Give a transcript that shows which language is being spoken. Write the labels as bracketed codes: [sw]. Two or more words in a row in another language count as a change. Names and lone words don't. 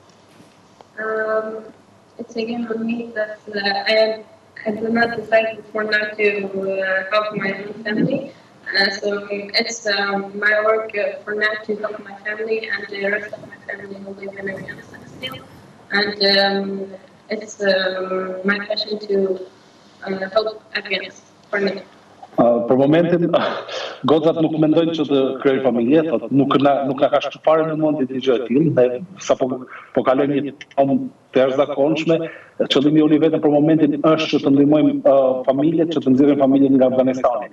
[en] It's again on me that I do not decide for now to help my own family. So it's my work for now to help my family and the rest of my family who live in Afghanistan still. And it's my passion to help Afghanistan for now. [sq] Për momentin, gocat nuk mendojnë që të krijojnë familje, nuk na ka shpërfarë në mend një gjë e tillë, dhe sapo po kalojmë një tonë të jashtëzakonshme, qëllimi jonë vetëm për momentin është që të ndihmojmë familjet që të nxjerrin familjen nga Afganistani.